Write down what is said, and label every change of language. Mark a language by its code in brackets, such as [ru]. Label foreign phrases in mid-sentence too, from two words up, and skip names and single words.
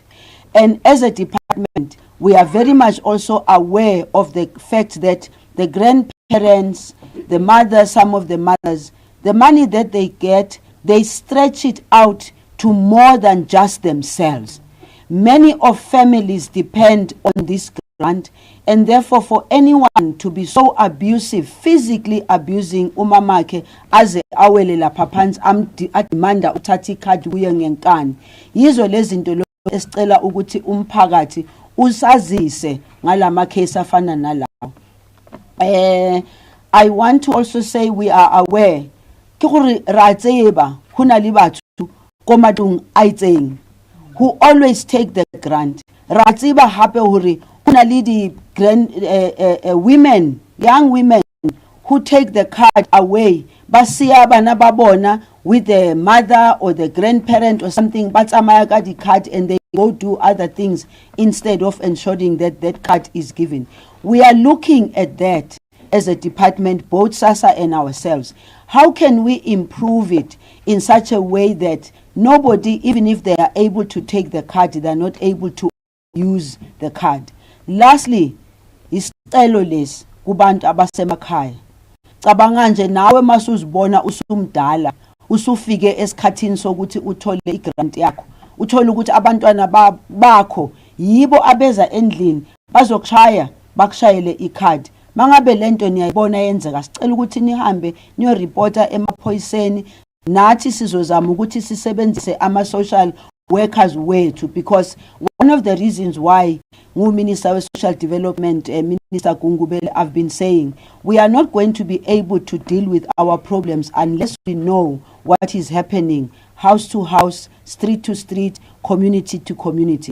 [en] And as a department, we are very much also aware of the fact that the grandparents, the mothers, some of the mothers, the money that they get, they stretch it out to more than just themselves. Many of families depend on this grant, and therefore for anyone to be so abusive, physically abusing [zu] umamakhe aze awele lapha phansi adimanda uthatha ikhadi kuye ngenkani. Yizo lezi zinto esicela ukuthi umphakathi usazise ngalama case afana nalawo. [en] I want to also say we are aware [st] ke gore ra tseba hona le batho ko matlong a itseng [en] who always take the grant. [st] Ra tseba hape hore hona le di [en] women, young women who take the card away, [st] ba siya bana ba bona [en] with the mother or the grandparent or something, [st] ba tsamaya ka di [en] card and they go do other things instead of ensuring that that card is given. We are looking at that as a department, both SASSA and ourselves. How can we improve it in such a way that nobody, even if they are able to take the card, they are not able to use the card? Lastly, [zu] isicelo lesi kubantu abasemakhaya. Cabanga nje nawe masuzibona usumdala, usufike esikhathini sokuthi uthole igrant yakho. Uthola ukuthi abantwana bakho yibo abeza endlini bazokushaya bakushayele ikhadi. Mangabe lento niyayibona yenzeka, sicela ukuthi nihambe niyo reporter emaphoyiseni, nathi sizozama ukuthi sisebenzise ama [en] social workers [zu] wethu, [en] because one of the reasons why Minister of Social Development, Minister Gungubele, have been saying we are not going to be able to deal with our problems unless we know what is happening house to house, street to street, community to community.